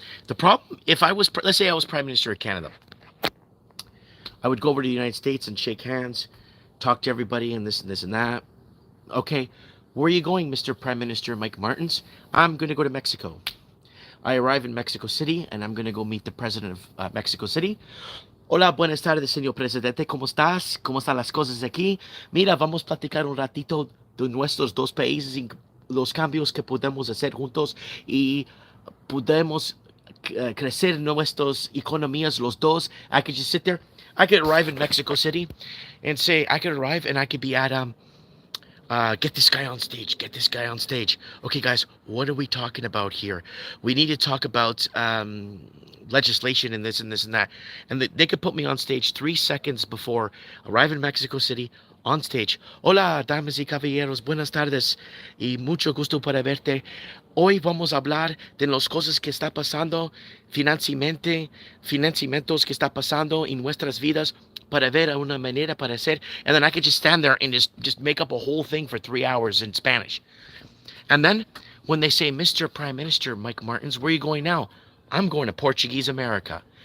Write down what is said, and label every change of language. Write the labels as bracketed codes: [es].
[en] The problem, if I was, let's say I was Prime Minister of Canada, I would go over to the United States and shake hands, talk to everybody, and this and this and that. Okay, where are you going, Mr. Prime Minister Mike Martins? I'm going to go to Mexico. I arrive in Mexico City, and I'm going to go meet the president of Mexico City. [es] Hola, buenas tardes, señor presidente. ¿Cómo estás? ¿Cómo están las cosas aquí? Mira, vamos a platicar un ratito de nuestros dos países y los cambios que podemos hacer juntos y podemos crecer nuestras economías los dos. [en] I could just sit there. I could arrive in Mexico City and say, I could arrive and I could be at get this guy on stage. Get this guy on stage. Okay, guys, what are we talking about here? We need to talk about legislation and this and this and that. And they could put me on stage 3 seconds before arriving in Mexico City on stage. [es] Hola, damas y caballeros, buenas tardes y mucho gusto para verte. Hoy vamos a hablar de las cosas que está pasando, financiamientos que está pasando en nuestras vidas para ver una manera para hacer. [en] And then I could just stand there and just make up a whole thing for 3 hours in Spanish. And then when they say, Mr. Prime Minister Mike Martins, where are you going now? I'm going to Portuguese America.